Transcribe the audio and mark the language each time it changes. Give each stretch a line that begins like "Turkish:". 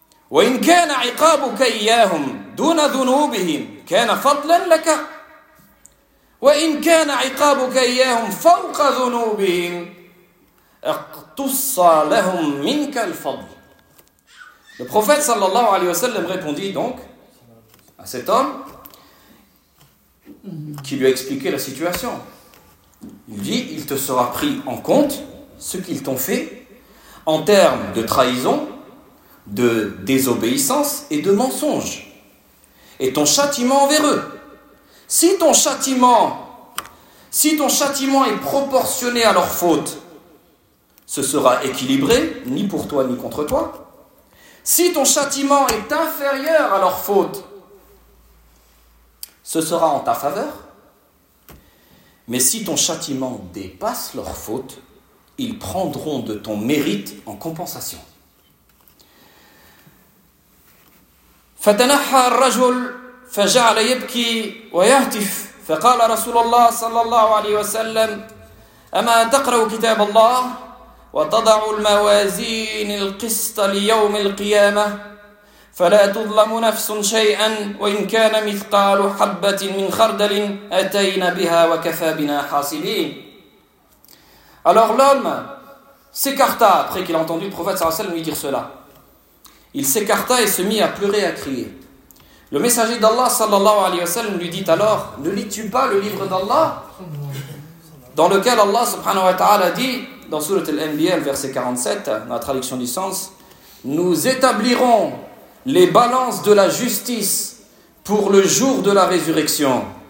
Arabic: Wa in kana 'iqabuka iyyahum dun dhunubihim كان فضلا لك وإن كان عقابك إياهم فوق ذنوبهم اقتص لهم منك الفضل.
French: Le prophète sallallahu alayhi wa sallam répondit donc à cet homme qui lui a expliqué la situation. Il dit, il te sera pris en compte ce qu'ils t'ont fait en termes de trahison, de désobéissance et de mensonge. Et ton châtiment envers eux. Si ton châtiment est proportionné à leur faute, ce sera équilibré, ni pour toi ni contre toi. Si ton châtiment est inférieur à leur faute, ce sera en ta faveur. Mais si ton châtiment dépasse leur faute, ils prendront de ton mérite en compensation.
Arabic: فَتَنَحَّى الرَّجُلُ فجعل يبكي ويهتف فقال رسول الله صلى الله عليه وسلم أما تقرأ كتاب الله وتضع الموازين القسط ليوم القيامة فلا تظلم نفس شيئا وإن كان مثقال حبة من خردل أتينا بها وكفى بنا حاسبين.
French: Alors l'homme s'écarta après qu'il a entendu le prophète sallallahu alayhi wa sallam lui dire cela. Il s'écarta et se mit à pleurer et à crier. Le messager d'Allah sallallahu alayhi wa sallam lui dit alors, ne lis-tu pas le livre d'Allah dans lequel Allah subhanahu wa ta'ala dit dans sourate Al-Anbiya verset 47 dans la traduction du sens, nous établirons les balances de la justice pour le jour de la résurrection.